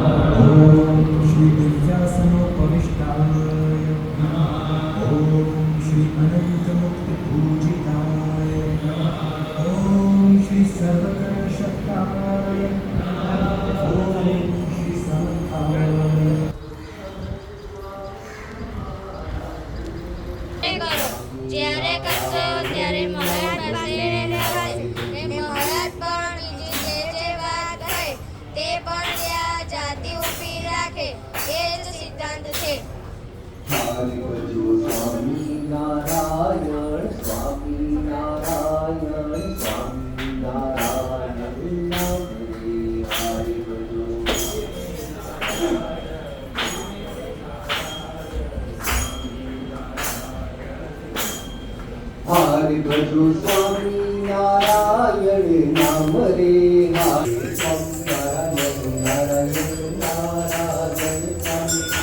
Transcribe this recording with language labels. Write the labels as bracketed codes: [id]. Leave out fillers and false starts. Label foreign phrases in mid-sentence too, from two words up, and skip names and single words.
[sa] ओम श्री विद्यासनोपविष्टाय नमः। ओम श्री अनंत मुक्ति पूजिताय नमः। ओम श्री सर्वकर्ण शक्ताय नमः। ओम श्री समर्थाय [gu] જ્યારે કરશો ત્યારે મહારાજ પાસે રહેવાય ને મહારાજ પણ બીજી જે વાત કહે તે પણ ત્યાં જાતિ ઊભી રાખે એ જ સિદ્ધાંત છે. હરિ ભજો સ્વામી નારાયણ સ્વામી નારાયણ સ્વામી નારાયણ નામ હરિ ભજો. [hi] हरि भजो स्वामी नारायण नाम रे हरि स्वामी नारायण नारायण नारायण स्वामी